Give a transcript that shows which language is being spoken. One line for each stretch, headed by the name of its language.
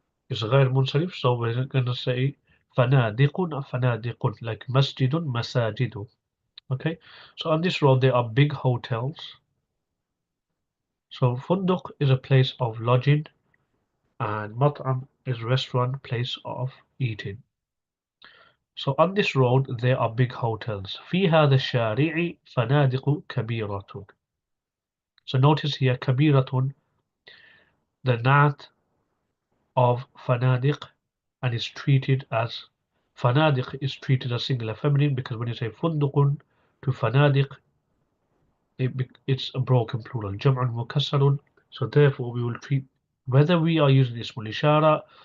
English: It's غير منصرف, so we're going to say فنادق, not فنادق, like مسجد, مساجد. Okay, so on this road there are big hotels. So فندق is a place of lodging, and مطعم is restaurant, place of eating. So on this road there are big hotels.
Arabic: في هذا الشارع فنادق كبيرة.
English: So notice here كبيرة, the nat of فنادق, and is treated as, فنادق is treated as singular feminine because when you say فندق to فنادق, it's a broken plural. جمع مكسر. So therefore we will treat, whether we are using ismul ishara,